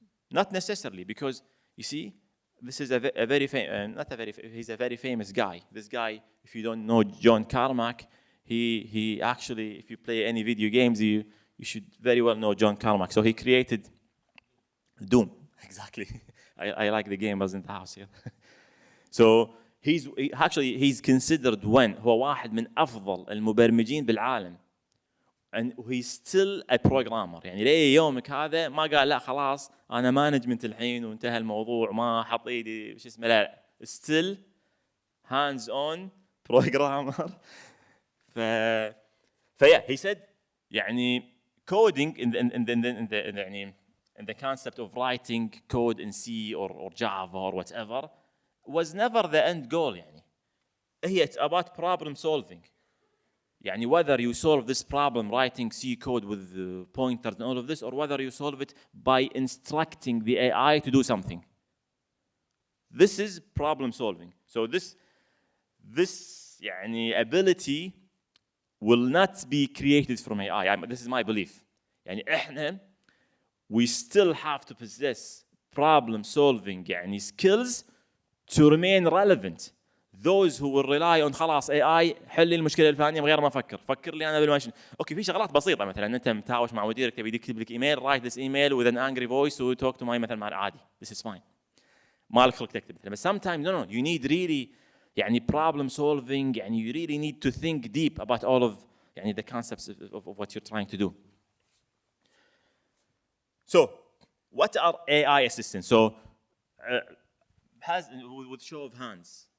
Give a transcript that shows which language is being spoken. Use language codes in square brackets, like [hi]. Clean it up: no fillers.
[en] Not necessarily, because you see, this is he's a very famous guy. This guy, if you don't know John Carmack, he actually, if you play any video games, you should very well know John Carmack. So he created Doom. Exactly. I like the gamers in the house here. So he's considered [ar] هو واحد من أفضل المبرمجين بالعالم. [en] And he's still a programmer. [ar] يعني ليه يومك هذا ما قال لا خلاص أنا مانجمنت الحين وانتهى الموضوع ما حط إيدي شو اسمه لا. [en] Still hands on programmer. yeah, he said يعني coding in the concept of writing code in C or Java or whatever was never the end goal يعني. It's about problem solving. يعني whether you solve this problem writing C code with pointers and all of this, or whether you solve it by instructing the AI to do something. This is problem solving. So this يعني ability will not be created from AI. This is my belief. [ar] يعني إحنا [en] we still have to possess problem solving يعني skills to remain relevant. Those who will rely on [ar] خلاص AI حل لي المشكله الفلانيه من غير ما فكر لي انا بالماشين. اوكي في شغلات بسيطه مثلا انت متهاوش مع مديرك تبي يكتب لك ايميل [en] write this email with an angry voice to talk to my [ar] مثلا عادي. [en] This is fine. [ar] ما لك خلق تكتب مثلا. [en] But sometimes no you need really يعني problem solving يعني you really need to think deep about all of يعني the concepts of what you're trying to do. So what are AI assistants? So with show of hands.